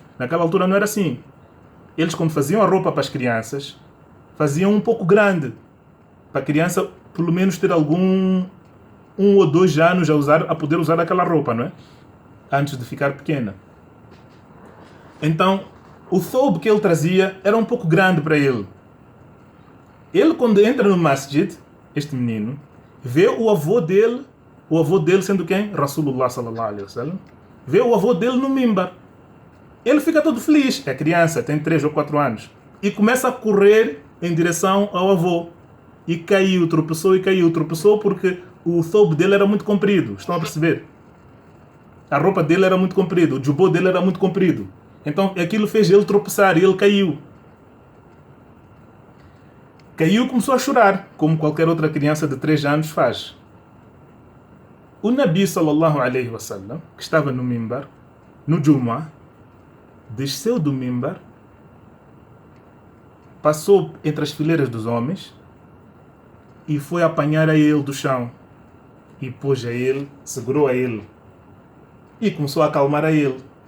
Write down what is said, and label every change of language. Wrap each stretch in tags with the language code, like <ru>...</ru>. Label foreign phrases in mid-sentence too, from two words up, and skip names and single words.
<pt>Naquela altura não era assim. Eles, quando faziam a roupa para as crianças, faziam um pouco grande, para a criança pelo menos ter algum 1 ou 2 anos a poder usar aquela roupa, não é? Antes de ficar pequena. Então, o thoub que ele trazia era um pouco grande para ele. Ele, quando entra no masjid, este menino, vê o avô dele sendo quem?</pt> <ar>رسول الله صلى الله عليه وسلم.</ar> <pt>Vê o avô dele no mimbar. Ele fica todo feliz, é criança, tem 3 ou 4 anos, e começa a correr em direção ao avô. E tropeçou porque o thoub dele era muito comprido, estão a perceber? A roupa dele era muito comprida, o jubô dele era muito comprido. Então aquilo fez ele tropeçar e ele caiu. Caiu e começou a chorar, como qualquer outra criança de 3 anos faz.</pt> <ar>O النبي صلى الله عليه وسلم,</ar> <pt>que estava no mimbar, no Jumu'ah, desceu do mimbar, passou entre as fileiras dos homens e foi apanhar a ele do chão. E pôs a ele, segurou a ele e começou a acalmar a ele.</pt>